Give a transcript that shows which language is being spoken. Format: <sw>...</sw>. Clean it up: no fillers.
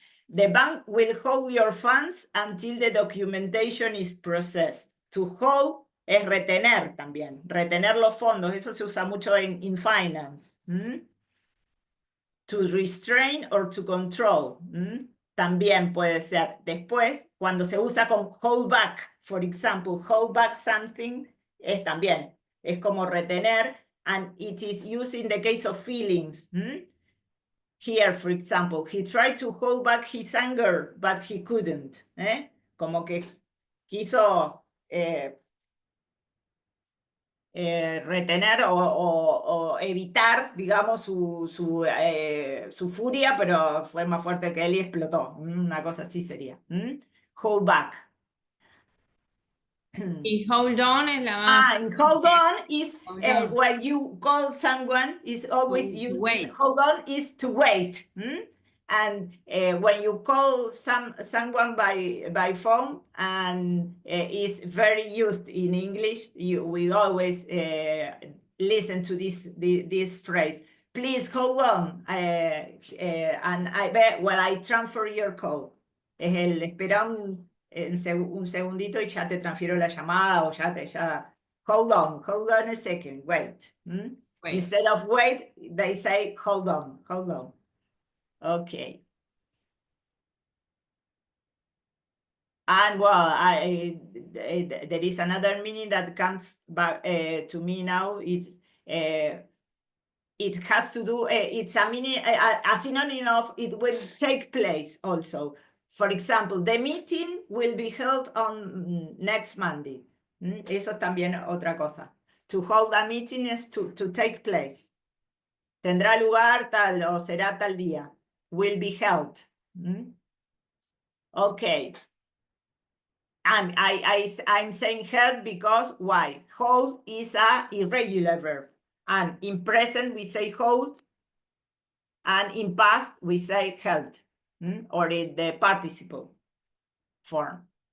<en>The bank will hold your funds until the documentation is processed.</en> <es>To hold es retener también, retener los fondos, eso se usa mucho</es> <en>in finance. To restrain or to control.</en> <es>También puede ser. Después, cuando se usa con hold back,</es> <en>for example,</en> <es>hold back something, es también. Es como retener,</es> <en>and it is used in the case of feelings. Here, for example, he tried to hold back his anger, but he couldn't.</en> <es>Como que quiso retener o evitar, digamos, su furia, pero fue más fuerte que él y explotó. Una cosa así sería. Hold back. Y hold on es la más...</es> <en>And hold on is Hold on. when you call someone, is always used. Wait. Hold on is to wait. And when you call someone by phone, and is very used in English, we always listen to this phrase. Please hold on, and I transfer your call.</en> <es>Es el esperar un segundito y ya te transfiero la llamada o ya.</es> <en>Hold on a second, wait. Wait. Instead of wait, they say hold on. Okay. And well, there is another meaning that comes back to me now. It has to do, it's a meaning, a synonym of it will take place also. For example, the meeting will be held on next Monday.</en> <es>Eso es también otra cosa.</es> <en>To hold a meeting is to take place.</en> <es>Tendrá lugar tal o será tal día.</es> <en>Will be held. Okay. And I'm saying held because why? Hold is a irregular verb. And in present we say hold. And in past we say held. Or in the participle form.</en>